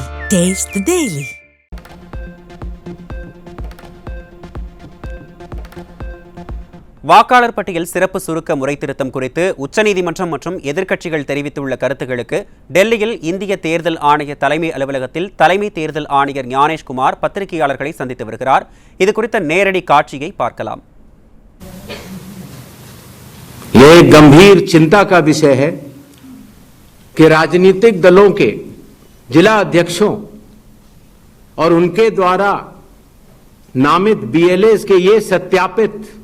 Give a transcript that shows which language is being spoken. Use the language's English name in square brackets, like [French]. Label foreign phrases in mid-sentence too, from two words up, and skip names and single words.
[English] Taste the Daily. [Tamil] வாக்காளர் பட்டியல் சிறப்பு சுருக்க முறை திருத்தம் குறித்து உச்சநீதிமன்றம் மற்றும் எதிர்க்கட்சிகள் தெரிவித்துள்ள கருத்துக்களுக்கு டெல்லியில் இந்திய தேர்தல் ஆணைய தலைமை அலுவலகத்தில் தலைமை தேர்தல் ஆணையர் ஞானேஷ்குமார் பத்திரிகையாளர்களை சந்தித்து வருகிறார். இது குறித்த நேரடி காட்சியை பார்க்கலாம். [Hindi] ये गंभीर चिंता का विषय है कि राजनीतिक दलों के जिला अध्यक्षों और उनके द्वारा नामित बीएलएस के ये सत्यापित